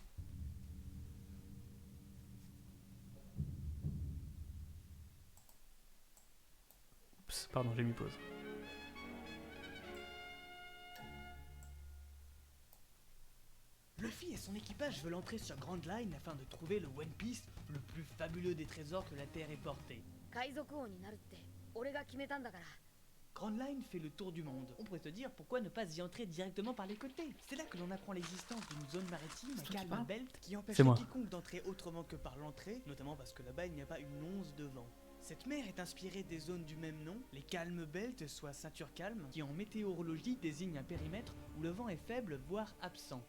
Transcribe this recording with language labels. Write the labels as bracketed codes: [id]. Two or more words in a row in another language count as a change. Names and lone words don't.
[fr] Oups, pardon, j'ai mis pause. Luffy et son équipage veulent entrer sur Grand Line afin de trouver le One Piece, le plus fabuleux des trésors que la Terre ait porté. [ja] 海賊王になるって俺が決めたんだから [fr] Grand Line fait le tour du monde. On pourrait se dire pourquoi ne pas y entrer directement par les côtés. C'est là que l'on apprend l'existence d'une zone maritime, C'est toi qui Calm parles Belt, qui empêche C'est moi. quiconque d'entrer autrement que par l'entrée, notamment parce que là-bas il n'y a pas une once de vent. Cette mer est inspirée des zones du même nom, les Calm Belt, soit ceinture calme, qui en météorologie désignent un périmètre où le vent est faible, voire absent.